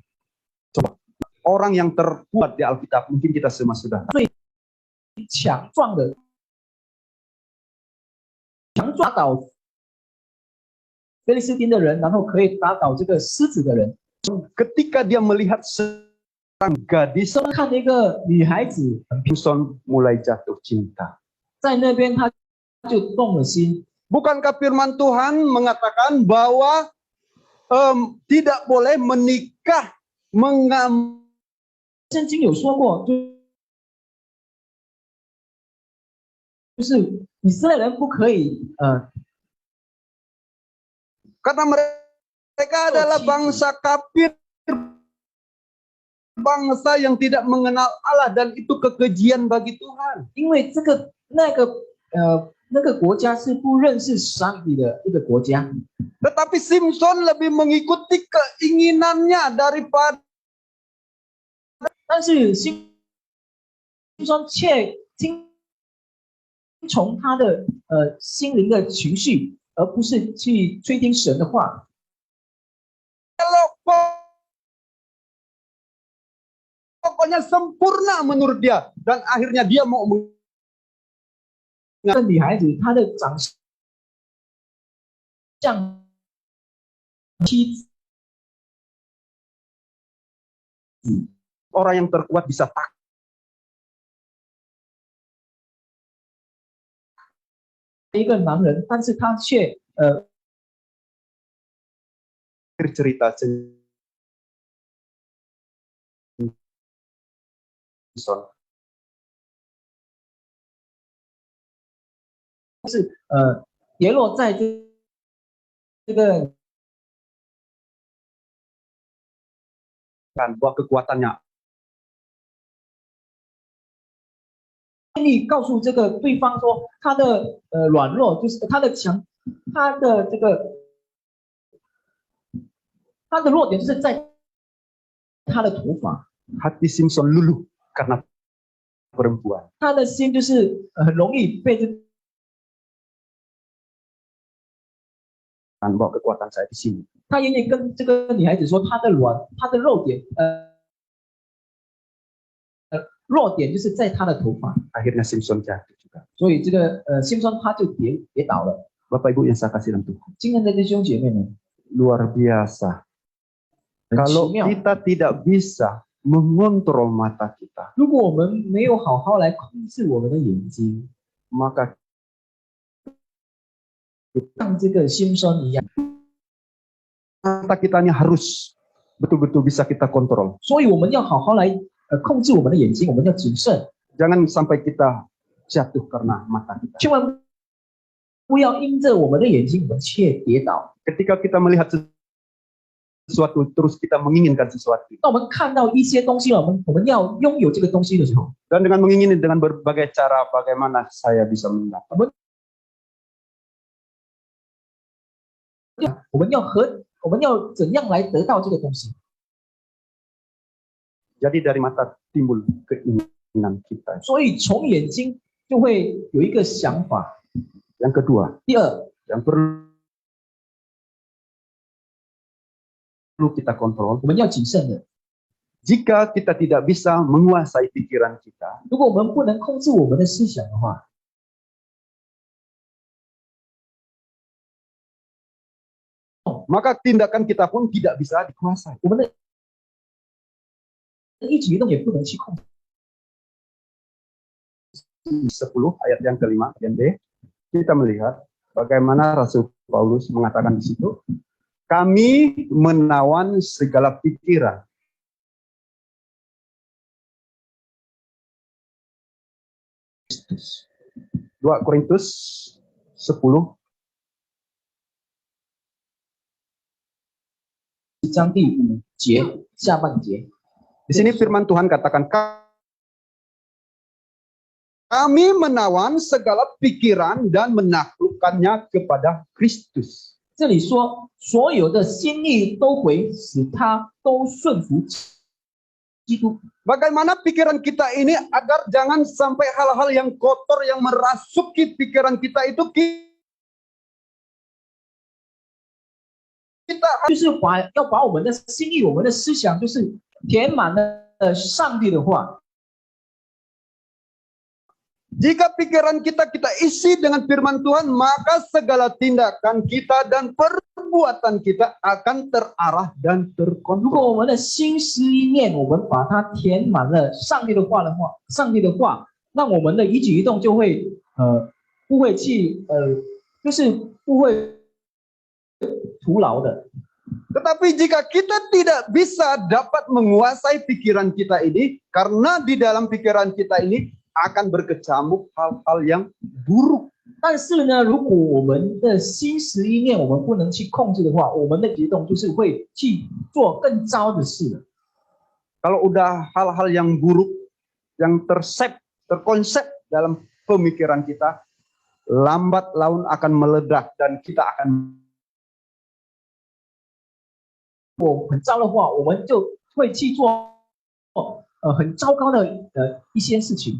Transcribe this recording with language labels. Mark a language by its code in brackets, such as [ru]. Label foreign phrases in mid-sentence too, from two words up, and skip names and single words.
[id] orang yang terkuat di Alkitab, mungkin kita semua sudah tahu. [zh] 强壮的，打倒菲利斯汀的人，然后可以打倒这个狮子的人。 [id] Ketika dia melihat seorang gadis, [zh] 他看那个女孩子 [id] Samson mulai jatuh cinta. [zh] 在那边，他就动了心。 [id] Bukankah firman Tuhan mengatakan bahwa tidak boleh menikah [zh] 圣经有说过，就是以色列人不可以 [id] karena mereka adalah bangsa kafir, bangsa yang tidak mengenal Allah, dan itu kekejian bagi Tuhan. [zh] 因为那个国家是不认识上帝的一个国家。 [id] Tetapi Samson lebih mengikuti keinginannya daripada [zh] 但是心中却听从他的心灵的情绪，而不是去吹听神的话。 [id] pokoknya sempurna menurut dia, dan akhirnya dia mau [zh] 那个女孩子她的长相妻子， [id] orang yang terkuat bisa tak. [zh] 一个男人，但是他却 [id] cerita Samson. [zh] 是跌落在这个 [id] bahwa kekuatannya [zh] 力告诉这个对方说他的软弱就是他的强，他的这个他的弱点就是在他的头发， [id] hati Samson luluh karena perempuan. [zh] 他的心就是很容易被这 [id] Bahwa kekuatan saya di sini. [zh] 他愿意跟这个女孩子说他的弱点弱点就是在他的头发， [id] Akhirnya Samson jatuh juga. [zh] 所以这个辛酸他就跌倒了。 [id] Bapak Ibu yang saya kasih dalam Tuhan, [zh] 今天的弟兄姐妹们， [id] luar biasa. [zh] 很 [id] Kalau [zh] 奇妙。 [id] kita tidak bisa mengontrol mata kita, [zh] 如果我们没有好好来控制我们的眼睛， [id] maka [zh] 像这个辛酸一样， [id] mata kita ini harus betul-betul bisa kita kontrol. [zh] 所以我们要好好来控制我们的眼睛，我们要谨慎， [id] Jangan sampai kita jatuh karena mata kita. [zh] 千万不要因着我们的眼睛，我们却跌倒。 [id] Ketika kita melihat sesuatu, terus kita menginginkan sesuatu. [zh] 当我们看到一些东西了，我们要拥有这个东西的时候， [id] Dan dengan mengingini dengan berbagai cara bagaimana saya bisa mendapat. [zh] 我们要怎样来得到这个东西？ [id] Jadi dari mata timbul keinginan kita. [zh] 所以从眼睛就会有一个想法。 [id] Yang kedua, [zh] 第二， [id] yang perlu kita kontrol, [zh] 我们要谨慎的。 [id] jika kita tidak bisa menguasai pikiran kita, [zh] 如果我们不能控制我们的思想的话， [id] maka tindakan kita pun tidak bisa dikuasai. [zh] 我们的一举一动也不能去控制。 [id] 10 ayat yang kelima, bagian B, kita melihat bagaimana Rasul Paulus mengatakan di situ, kami menawan segala pikiran. Kristus. 2 Korintus 10, [zh] 章第5节下半节， [id] di sini firman Tuhan katakan, kami menawan segala pikiran dan menaklukkannya kepada Kristus. [zh] 这里说所有的心意都回，使他都顺服基督。 [id] Bagaimana pikiran kita ini agar jangan sampai hal-hal yang kotor yang merasuki pikiran kita itu kita [zh] 就是要把我们的心意、我们的思想，就是填满了上帝的话。 [id] jika pikiran kita isi dengan firman Tuhan, maka segala tindakan kita dan perbuatan kita akan terarah dan [zh] 如果 [id] terkontrol. [zh] 我们的心思意念，我们把它填满了上帝的话，那我们的一举一动就会不会去就是不会徒劳的。 [id] Tetapi jika kita tidak bisa dapat menguasai pikiran kita ini, karena di dalam pikiran kita ini akan berkecamuk hal-hal yang buruk. [zh] 但是呢，如果我们的心思意念我们不能去控制的话，我们的举动就是会去做更糟的事的。 [id] Kalau udah hal-hal yang buruk, yang terkonsep dalam pemikiran kita, lambat laun akan meledak dan kita akan [zh] 很糟的话，我们就会去做很糟糕的一些事情。